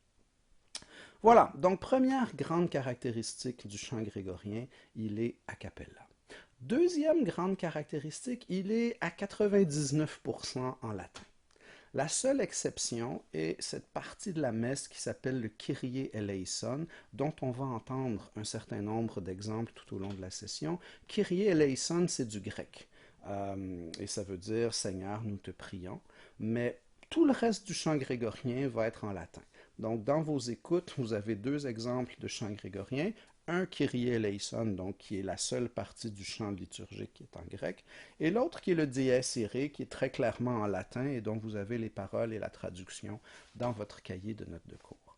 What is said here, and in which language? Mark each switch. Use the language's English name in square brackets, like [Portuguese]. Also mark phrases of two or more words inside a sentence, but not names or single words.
[French] Voilà, donc première grande caractéristique du chant grégorien, il est a cappella. Deuxième grande caractéristique, il est à 99% en latin. La seule exception est cette partie de la messe qui s'appelle le [Greek] Κύριε ἐλέησον, [French] dont on va entendre un certain nombre d'exemples tout au long de la session. [Greek] Κύριε ἐλέησον, [French] c'est du grec, et ça veut dire Seigneur, nous te prions, mais tout le reste du chant grégorien va être en latin. Donc, dans vos écoutes, vous avez deux exemples de chant grégorien, un [Greek] Κύριε ἐλέησον, [French] donc qui est la seule partie du chant liturgique qui est en grec, et l'autre qui est le Dies Irae, qui est très clairement en latin et dont vous avez les paroles et la traduction dans votre cahier de notes de cours.